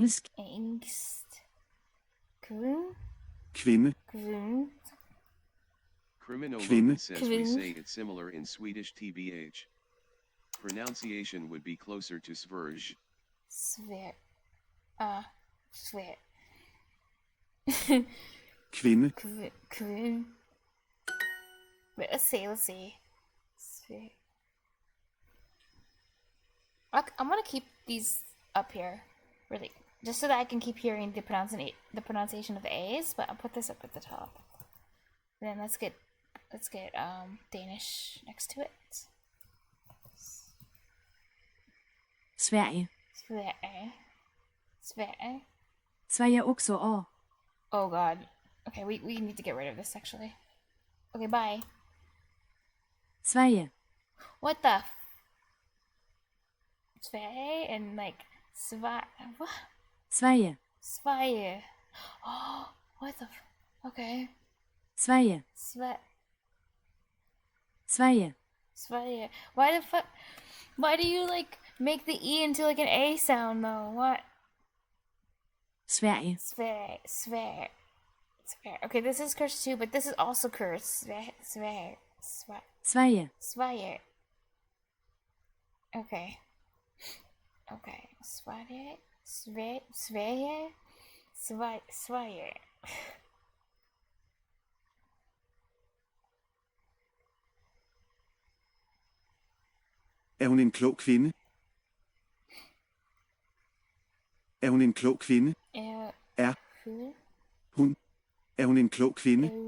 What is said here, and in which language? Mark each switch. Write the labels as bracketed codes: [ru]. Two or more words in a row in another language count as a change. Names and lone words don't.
[da] Engelsk. Kvinde. [en] Criminal says we say it's similar in Swedish tbh. Pronunciation would be closer to Sverige. Sver. Sver. Kvinde. Kvinde. Wait, let's see. Sver. I'm gonna keep these up here, really, just so that I can keep hearing the pronunciation of the A's. But I'll put this up at the top. And then let's get Danish next to it. Sverige. Sverige. [sv] Sverige också A. [en] Oh god. Okay, we need to get rid of this actually. Okay, bye. Sverige. What the Sverige and like what? Sverige. Sverige. Oh, what the okay. Sverige. Sverige. Sverige. Why the fuck? Why do you like make the E into like an A sound though? What? Sverige. Sverige. Okay, this is cursed too, but this is also cursed. Sverige. Sverige. Okay. Sverige. [da] Er hun en klog kvinde? Er hun en klog kvinde? Er hun en klog kvinde?